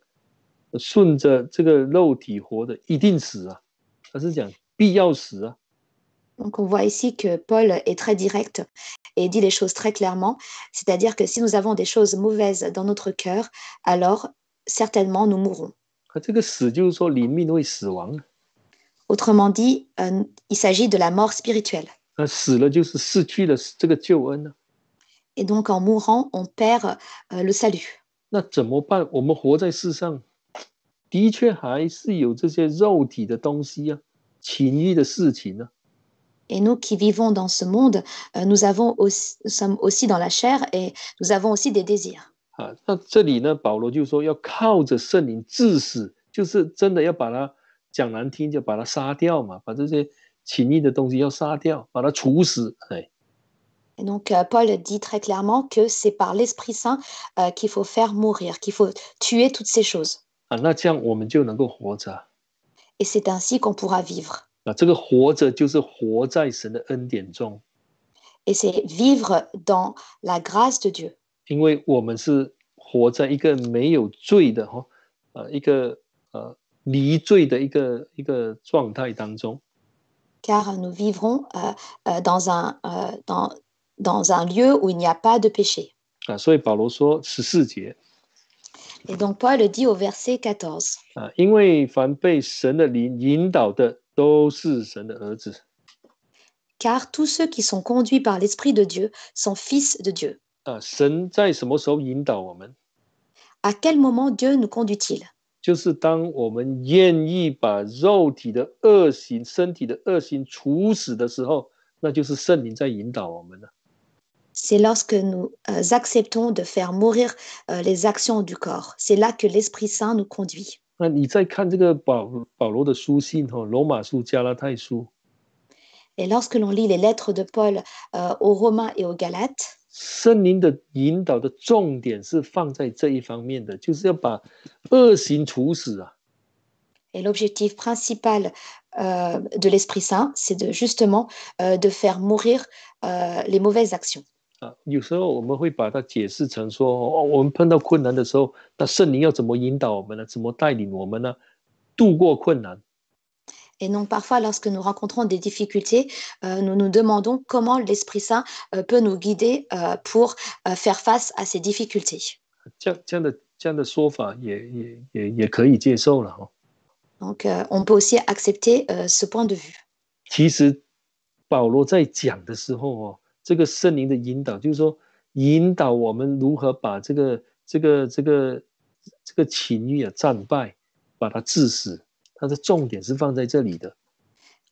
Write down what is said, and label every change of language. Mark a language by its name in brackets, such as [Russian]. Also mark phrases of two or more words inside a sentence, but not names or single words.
[Chinese] 顺着这个肉体活的一定死啊，他是讲必要死啊。 [French] Donc on voit ici que Paul est très direct et dit les choses très clairement, c'est-à-dire que si nous avons des choses mauvaises dans notre cœur, alors certainement nous mourrons. [Chinese] 这个死就是说灵命会死亡。 [French] Autrement dit, il s'agit de la mort spirituelle. [Chinese] 死了就是失去了这个救恩啊。 [French] Et donc en mourant, on perd le salut. [Chinese] 那怎么办？我们活在世上，的确还是有这些肉体的东西啊，情欲的事情啊。 [French] Et nous qui vivons dans ce monde, nous sommes aussi dans la chair et nous avons aussi des désirs. [Chinese] 那这里呢，保罗就说要靠着圣灵治死，就是真的要把它讲难听，就把它杀掉嘛，把这些情欲的东西要杀掉，把它处死。 [French] Et donc Paul dit très clairement que c'est par l'Esprit Saint qu'il faut faire mourir, qu'il faut tuer toutes ces choses. [Chinese] 那这样我们就能够活着。 [French] Et c'est ainsi qu'on pourra vivre. [Chinese] 这个活着就是活在神的恩典中。 [French] Et c'est vivre dans la grâce de Dieu. [Chinese] 因为我们是活在一个没有罪的一个离罪的一个状态当中。 [French] Car nous vivrons dans un lieu où il n'y a pas de péché. [Chinese] 所以保罗说14节。 [French] Et donc Paul dit au verset 14. [Chinese] 因为凡被神的灵引导的，都是神的儿子。 [French] Car tous ceux qui sont conduits par l'Esprit de Dieu sont fils de Dieu. [Chinese] 神在什么时候引导我们？ [French] À quel moment Dieu nous conduit-il? [Chinese] 就是当我们愿意把肉体的恶行、身体的恶行处死的时候，那就是圣灵在引导我们了。 [French] C'est lorsque nous acceptons de faire mourir les actions du corps. C'est là que l'Esprit Saint nous conduit. [Chinese] 那你再看这个保罗的书信罗马书、加拉太书。 [French] Et lorsque l'on lit les lettres de Paul aux Romains et aux Galates, [Chinese] 圣灵的引导的重点是放在这一方面的，就是要把恶行处死啊。 [French] Et l'objectif principal de l'Esprit Saint, c'est justement de faire mourir les mauvaises actions. [Chinese] 有时候我们会把它解释成说，我们碰到困难的时候，那圣灵要怎么引导我们呢？怎么带领我们呢？度过困难。 [French] Et donc parfois, lorsque nous rencontrons des difficultés, nous nous demandons comment l'Esprit Saint peut nous guider pour faire face à ces difficultés. [Chinese] 这样的说法也可以接受了。 [French] Donc on peut aussi accepter ce point de vue. [Chinese] 其实保罗在讲的时候这个圣灵的引导，就是说引导我们如何把这个情欲战败，把它治死。它的重点是放在这里的。